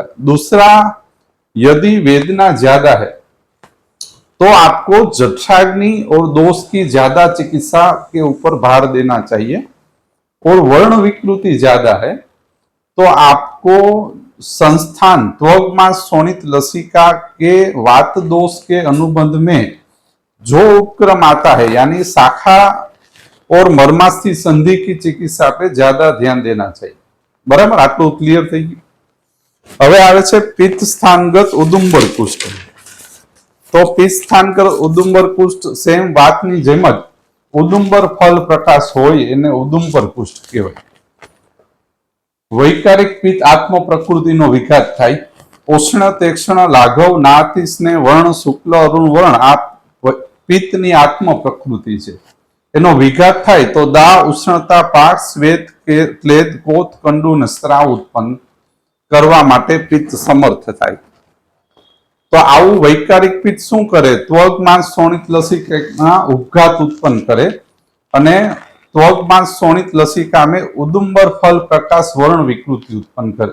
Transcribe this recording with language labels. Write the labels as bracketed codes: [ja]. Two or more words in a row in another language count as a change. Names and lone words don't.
[hi] दूसरा, यदि वेदना ज्यादा है तो आपको जठराग्नि और दोष की ज्यादा चिकित्सा के ऊपर भार देना चाहिए, और वर्ण विकृति ज्यादा है तो आपको संस्थान त्वग मांस शोणित लसिका के वात दोष के अनुबंध में जो उपक्रम आता है, यानी शाखा और मर्मास्थि संधि की चिकित्सा पे ज्यादा ध्यान देना चाहिए। [gu] बराबर, आटલું क्लियर થઈ ગયું। હવે આવે છે પિત્ત સ્થાનગત ઉદુંબર કુષ્ઠ। તો પિત્ત સ્થાનગત ઉદુંબર કુષ્ઠ સેમ વાતની જેમ જ ઉદુંબર ફલ પ્રકાશ હોય એને ઉદુંબર કુષ્ઠ કહેવાય। વૈકારિક પિત્ત આત્મ પ્રકૃતિનો વિઘાત થાય। ઉષ્ણ [sa] तीक्ष्ण लाघव नाति स्नेह वर्ण शुक्ल अरुण वर्ण [gu] आ પિત્તની આત્મ પ્રકૃતિ છે, એનો વિઘાત થાય તો દા, ઉષ્ણતા, પાક, શ્વેત, ક્લેદ, કોત, કંડુ અને સ્રાવ ઉત્પન્ન કરવા માટે પિત્ત સમર્થ થાય। તો આવું વૈકારિક પિત્ત શું કરે? ત્વગ માંસ શોણિત લસિકા ઉપઘાત ઉત્પન્ન કરે અને ત્વગ માંસ શોણિત લસિકા में ઉદુંબર ફલ પ્રકાશ વर्ण વિકૃતિ ઉત્પન્ન કરે।